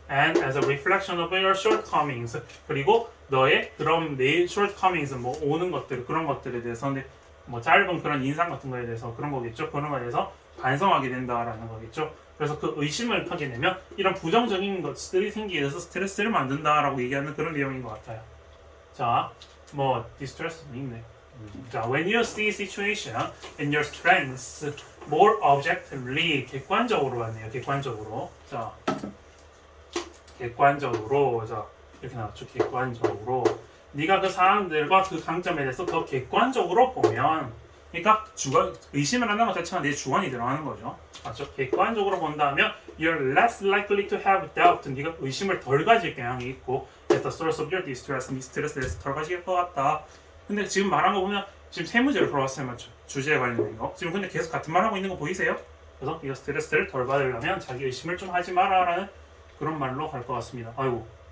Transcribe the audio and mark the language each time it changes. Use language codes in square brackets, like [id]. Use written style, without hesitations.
[en] And as a reflection of your shortcomings [ko] 그리고 너의 그런 내 shortcomings 뭐 오는 것들 그런 것들에 대해서 뭐 짧은 그런 인상 같은 거에 대해서 그런 거겠죠. 그런 거에 대해서 반성하게 된다라는 거겠죠. 그래서 그 의심을 하게 되면 이런 부정적인 것들이 생기게 돼서 스트레스를 만든다라고 얘기하는 그런 내용인 것 같아요. 자, 뭐 디스트레스도 있네. 자, [en] when you see situation and your strengths more objectively [ko] 객관적으로 왔네요. 객관적으로. 자, 객관적으로 자 이렇게 나왔죠. 객관적으로 네가 그 사람들과 그 강점에 대해서 더 객관적으로 보면 그러니까 의심을 한다는 것 자체가 내 주관이 들어가는 거죠. 맞죠? 객관적으로 본다면 [en] you're less likely to have doubt. [ko] 네가 의심을 덜 가질 경향이 있고 [en] That's the source of your distress. [ko] 네 스트레스에 대해서 덜 가질 것 같다. 근데 지금 말한 거 보면 지금 세 문제를 풀어봤어요. 맞죠? 주제에 관련된 거. 지금 근데 계속 같은 말 하고 있는 거 보이세요? 그래서 이거 스트레스를 덜 받으려면 자기 의심을 좀 하지 마라라는 그런 말로 갈 것 같습니다. 아이고.